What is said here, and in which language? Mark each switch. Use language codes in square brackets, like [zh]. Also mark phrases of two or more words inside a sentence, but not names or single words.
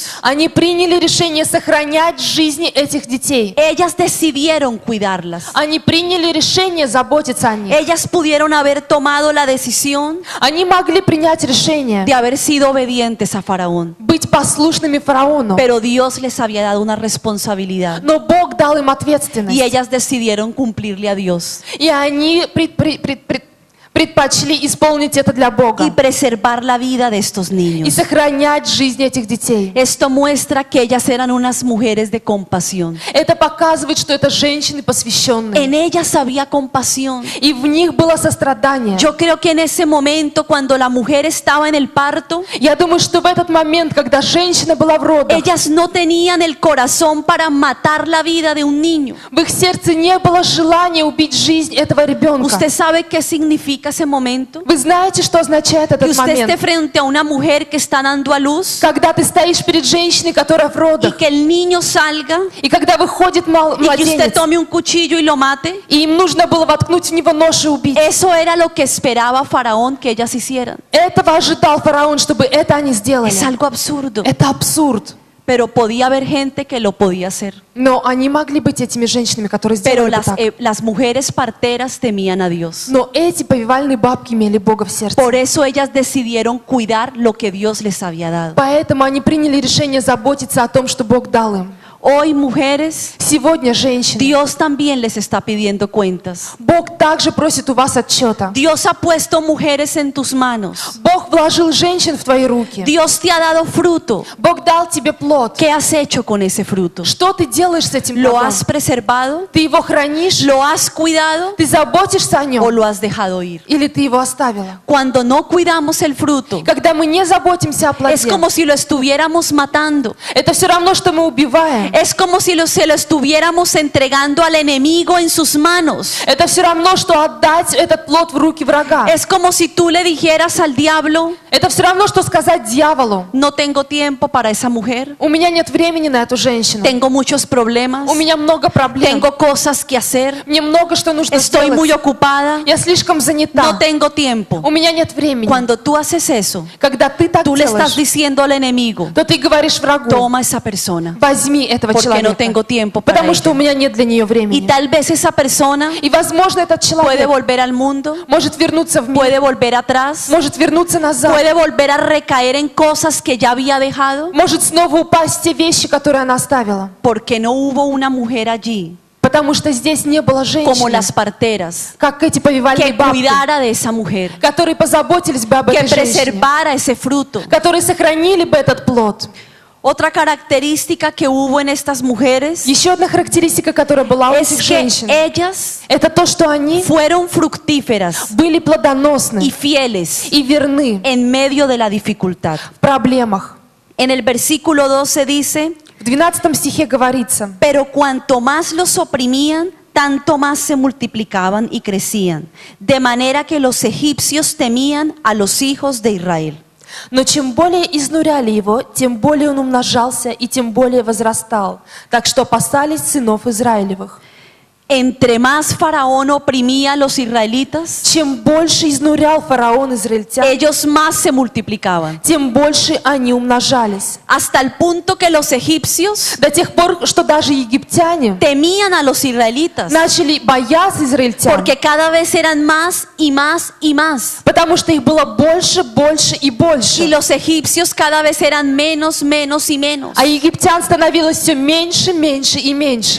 [ru] Они приняли решение сохранять жизни этих детей. [es] Ellas decidieron cuidarlas. [ru] Они приняли решение заботиться о них. [es] Ellas pudieron haber tomado la decisión [ru] Они могли принять решение [es] de haber sido obedientes a Faraón, [ru] быть послушными фараону, [es] pero Dios les había dado una responsabilidad [ru] но Бог дал им [es] y [ru] ответственность. [es] ellas decidieron cumplirle a Dios [ru] И они предпочли исполнить это для Бога [es] y preservar la vida de estos [ru] и [es] niños. [ru] сохранять жизнь этих детей. [es] Esto muestra que ellas eran unas mujeres de compasión. [ru] Это показывает, что это женщины посвященные. [es] En ellas había compasión. [ru] И в них было сострадание. [es] Yo creo que en ese momento, cuando la mujer estaba en el parto, [ru] Я думаю, что в этот момент, когда женщина была в родах, [es] ellas no tenían el corazón para matar la vida de un niño. [ru] в их сердце не было желания убить жизнь этого ребенка. [es] Usted sabe qué significa significa ese momento? [ru] Вы знаете, что означает [es] Que [ru] этот [es] usted esté [ru] момент? [es] frente a una mujer que está dando a luz [ru] Когда ты стоишь перед женщиной, которая в [es] y [ru] родах, [es] que el niño salga [ru] и когда выходит [es] y que usted [ru] младенец, [es] tome un cuchillo y lo mate. [ru] и им нужно было воткнуть в него нож и убить. [es] Eso era lo que esperaba Faraón que ellas hicieran. [ru] Этого ожидал фараон, чтобы это они сделали. [es] Es algo absurdo, [ru] Это абсурд. [es] pero podía haber gente que lo podía hacer. [ru] Но они могли быть этими женщинами, которые [es] Pero [ru] сделали бы так. [es] las mujeres parteras temían a Dios. [ru] Но эти повивальные бабки имели Бога в сердце. [es] Por eso ellas decidieron cuidar lo que Dios les había dado. [ru] Поэтому они приняли решение заботиться о том, что Бог дал им. [es] Hoy, mujeres, [ru] Сегодня, женщины, [es] Dios también les está pidiendo cuentas. [ru] Бог также просит у вас отчета. [es] Dios ha puesto mujeres en tus manos. [ru] Бог вложил женщин в твои руки. [es] Dios te ha dado fruto. [ru] Бог дал тебе плод. [es] ¿Qué has hecho con ese fruto? [ru] Что ты делаешь с этим [es] ¿Lo [ru] плодом? [es] has preservado? [ru] Ты его хранишь? [es] ¿Lo has cuidado? [ru] Ты заботишься о [es] ¿O [ru] нем? [es] lo has dejado ir? [ru] Или ты его оставила? [es] Cuando no cuidamos el fruto, [ru] Когда мы не заботимся о [es] es [ru] плоде, [es] como si lo estuviéramos matando. [ru] это все равно, что мы убиваем. [es] Es como si se lo estuviéramos entregando al enemigo en sus manos. [ru] Это все равно, что отдать этот плод в руки врага. [es] Es como si tú le dijeras al diablo, [ru] Это все равно, что сказать дьяволу: [es] no tengo tiempo para esa mujer, [ru] у меня нет времени на эту женщину. [es] tengo muchos problemas, [ru] У меня много проблем. [es] tengo cosas que hacer, [ru] Мне много что нужно [es] estoy muy [ru] сделать. [es] ocupada, [ru] Я слишком занята. [es] no tengo tiempo. [ru] У меня нет времени. [es] Cuando tú haces eso, [ru] Когда ты так [es] tú le estás [ru] делаешь, [es] diciendo al enemigo, [ru] то ты говоришь врагу: [es] toma esa persona, [ru] возьми этого [es] porque no [ru] человека, [es] tengo tiempo para [ru] потому что у [es] ella. [ru] меня нет для нее [es] Y [ru] времени. [es] tal vez esa persona [ru] И, возможно, этот [es] puede [ru] человек [es] volver al mundo, [ru] может вернуться в мир, [es] puede volver atrás, [ru] может вернуться назад, [es] puede volver a recaer en cosas que ya había dejado, [ru] может снова упасть в те вещи, которые она оставила. [es] porque no hubo una mujer allí, [ru] Потому что здесь не было [es] como [ru] женщины, [es] las parteras, [ru] как эти повивальные [es] que [ru] бабки, [es] cuidara de esa mujer, [ru] которые позаботились бы об [es] que [ru] этой женщине, [es] preservara ese fruto. [ru] которые сохранили бы этот плод. [es] Otra característica que hubo en estas mujeres [ru] Еще одна характеристика, которая была у [es] es [ru] этих [es] que [ru] женщин, [es] ellas [ru] это то, что они [es] fueron fructíferas [ru] были плодоносны [es] y fieles [ru] и верны [es] en medio de la dificultad. [ru] в проблемах. [es] En el versículo 12 dice, [ru] В 12 стихе говорится: [es] pero cuanto más los oprimían, tanto más se multiplicaban y crecían, de manera que los egipcios temían a los hijos de Israel. [ru] «Но чем более изнуряли его, тем более он умножался и тем более возрастал, так что опасались сынов Израилевых». [es] Entre más Faraón oprimía a los israelitas, [ru] Чем больше изнурял фараон израильтян, [es] ellos más se multiplicaban, [ru] тем больше они умножались. [es] hasta el punto que los egipcios [ru] До тех пор, что даже египтяне [es] temían a los israelitas, [ru] начали бояться израильтян, [es] porque cada vez eran más y más y más. [ru] потому что их было больше, больше и [es] Y [ru] больше. [es] los egipcios cada vez eran menos, menos y menos. [ru] А египтян становилось все меньше, меньше и меньше.